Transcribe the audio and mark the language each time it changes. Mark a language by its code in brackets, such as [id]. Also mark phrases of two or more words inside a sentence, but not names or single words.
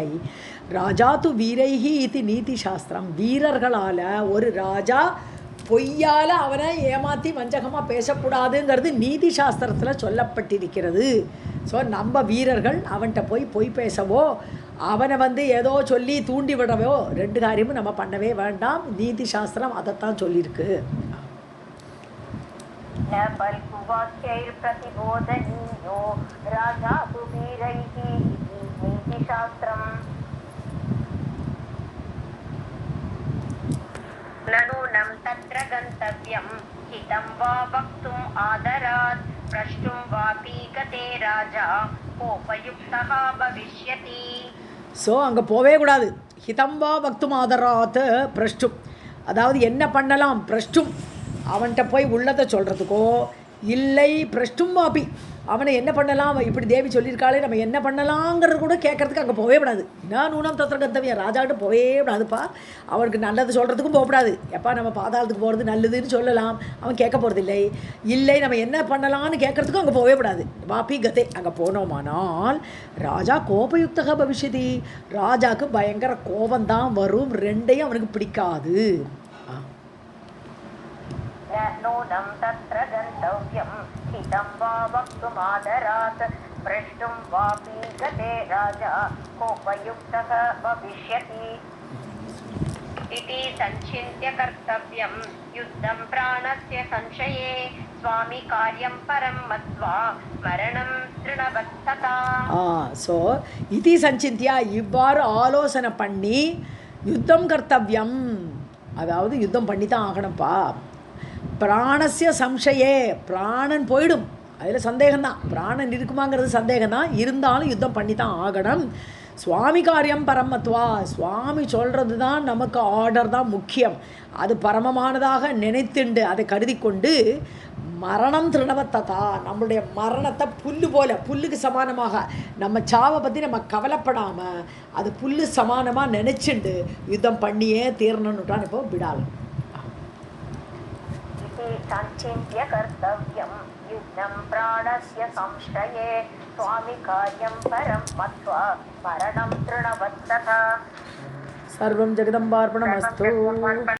[sa] राजा तु वीरैः [ta] இது நீதி சாஸ்திரம், வீரர்களால் ஒரு ராஜா பொய்யால் அவனை ஏமாற்றி வஞ்சகமாக பேசக்கூடாதுங்கிறது நீதி சாஸ்திரத்தில் சொல்லப்பட்டிருக்கிறது. ஸோ நம்ம வீரர்கள் அவன்கிட்ட போய் பொய் பேசவோ அவனை வந்து ஏதோ சொல்லி தூண்டி விடவோ ரெண்டு காரியமும் நம்ம பண்ணவே வேண்டாம். நீதி சாஸ்திரம் அதைத்தான் சொல்லியிருக்கு. [sa] नूनं तत्र गन्तव्यं हितं वा वक्तुम् आदरात् प्रष्टुं वापि गते राजा कोपयुक्तः भविष्यति. [ta] ஸோ அங்கே போவே கூடாது. [sa] हितं वा वक्तुम् आदरात् प्रष्टुम्, [ta] அதாவது என்ன பண்ணலாம், பிரஷ்டும் அவன்கிட்ட போய் உள்ளதை சொல்கிறதுக்கோ இல்லை [sa] प्रष्टुं वापि [ta] அவனை என்ன பண்ணலாம், இப்படி தேவி சொல்லியிருக்காளே நம்ம என்ன பண்ணலாங்கிறது கூட கேட்கறதுக்கு அங்கே போவே விடாது. நான் [sa] नूनं तत्र गन्तव्यम्, [ta] ராஜாக்கிட்ட போவே விடாதுப்பா. அவனுக்கு நல்லது சொல்கிறதுக்கும் போகக்கூடாது. எப்பா நம்ம பாதாளத்துக்கு போகிறது நல்லதுன்னு சொல்லலாம், அவன் கேட்க போகிறது இல்லை. இல்லை நம்ம என்ன பண்ணலான்னு கேட்கறதுக்கும் அங்கே போவே விடாது. [sa] वापि गते, [ta] அங்கே போனோமானால் [sa] राजा कोपयुक्तः भविष्यति, [ta] ராஜாவுக்கு பயங்கர கோபந்தான் வரும். ரெண்டையும் அவனுக்கு பிடிக்காது. [sa] नूनं तत्र गन्तव्यं हितं वा वक्तुमादरात् प्रष्टुं वापि गते राजा कोपयुक्तः भविष्यति. इति संचिन्त्य कर्तव्यं युद्धं प्राणस्य संशये स्वामी कार्यं परं मत्वा मरणं तृणवत्तता. [ta] ஸோ [sa] इति संचिन्त्य, [ta] இவ்வாறு ஆலோசனை பண்ணி [sa] युद्धं कर्तव्यम्, [ta] அதாவது யுத்தம் பண்ணி தான் ஆகணும்ப்பா. [sa] प्राणस्य संशये, [ta] பிராணன் போயிடும், அதில் சந்தேகம்தான். பிராணன் இருக்குமாங்கிறது சந்தேகம்தான், இருந்தாலும் யுத்தம் பண்ணி தான் ஆகணும். [sa] स्वामी कार्यं परं मत्वा, [ta] சுவாமி சொல்கிறது தான் நமக்கு ஆர்டர் தான் முக்கியம். அது பரமமானதாக நினைத்துண்டு அதை கருதி கொண்டு [sa] मरणं तृणवत्तथा, [ta] நம்மளுடைய மரணத்தை புல்லு போல, புல்லுக்கு சமானமாக நம்ம சாவை பற்றி நம்ம கவலைப்படாமல் அது புல்லு சமானமாக நினச்சிண்டு யுத்தம் பண்ணியே தீரணுன்னுட்டான் இப்போ விடாலும். [sa] संचिन्त्य कर्तव्यं युद्धं प्राणस्य संशये स्वामी कार्यं परं मत्वा मरणं तृणवत्तथा. सर्वं जगदम्बार्पणमस्तु.